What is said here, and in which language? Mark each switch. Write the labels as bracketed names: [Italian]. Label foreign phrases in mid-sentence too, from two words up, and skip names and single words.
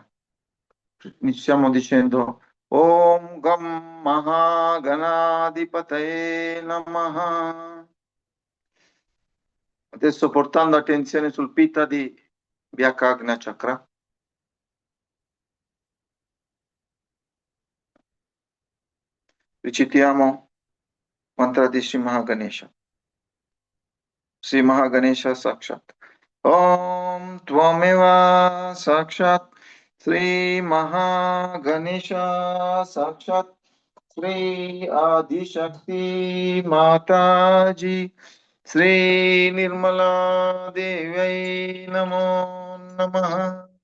[Italian] Iniziamo dicendo [Sanskrit] Om Gam Mahaganadipataye Namaha. [Italian] Adesso portando attenzione sul Pitta di Vyakagna Chakra. Recitiamo mantra di Sri Mahaganesha. [Sanskrit] Sri Mahaganesha Sakshat. Om Tvameva Sakshat Sri Mahaganesha Sakshat Sri Adishakti Mataji Sri Nirmala Devi Namo Namah.